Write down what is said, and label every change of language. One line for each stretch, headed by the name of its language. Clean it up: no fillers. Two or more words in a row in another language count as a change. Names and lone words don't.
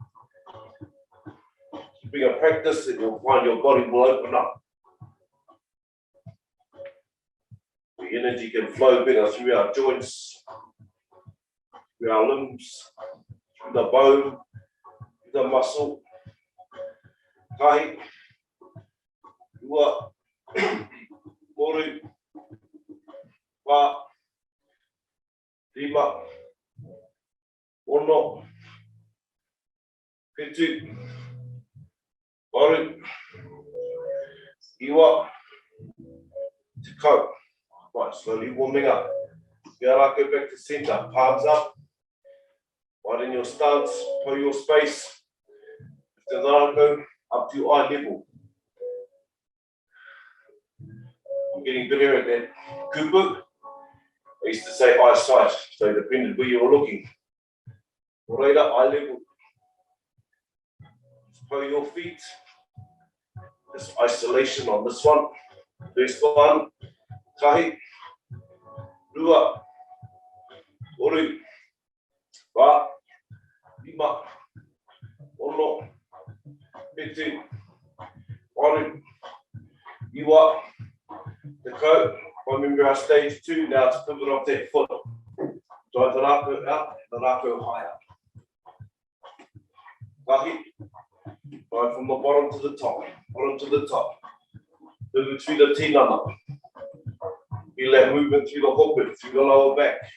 English: Keeping a practice and you'll find your body will open up. The energy can flow better through our joints, through our limbs, through the bone, through the muscle.
Māori: Tahi, 2, Toru, Wā, Rima, Ono, Pitu, Waru, Iwa, Tikau.
English: Right, slowly warming up.
Māori: Ngā Rākau
English: back to centre, palms up, widen your stance, pull your space.
Māori: Ngā Rākau
English: up to eye level. I'm getting better at that kupu. I used to say eyesight, so it depended where you were looking. Right up, eye level. Pull your feet. There's isolation on this one. First one,
Māori: tahi, rua, oru, wā, lima, ono, pitu, waru, iwa, tekau.
English: Remember our stage 2, now to pivot off that foot. Drive the rākau out, the rākau higher. Tahi, drive from the bottom to the top, Move through the tinana. Feel that movement through the hoppet, through the lower back.